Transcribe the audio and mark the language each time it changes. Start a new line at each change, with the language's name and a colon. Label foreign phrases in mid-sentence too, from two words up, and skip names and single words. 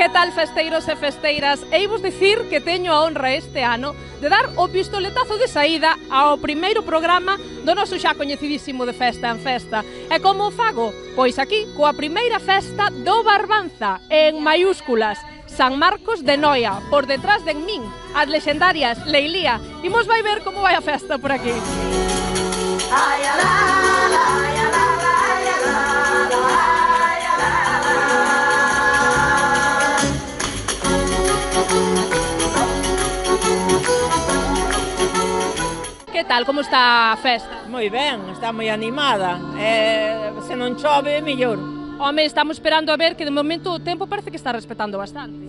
Galician: Que tal, festeiros e festeiras? Eivos dicir que teño a honra este ano de dar o pistoletazo de saída ao primeiro programa do noso xa coñecidísimo de Festa en Festa. E como o fago? Pois aquí, coa primeira festa do Barbanza, en maiúsculas. San Marcos de Noia, por detrás de min, as lexendarias Leilía. Imos vai ver como vai a festa por aquí. Ay, ala, ay, ala, ay, ala, ay, ala, Que tal, como está a festa? Moi ben, está moi animada. Se non chove, mellor. Home, estamos esperando a ver que de momento o tempo parece que está respetando bastante.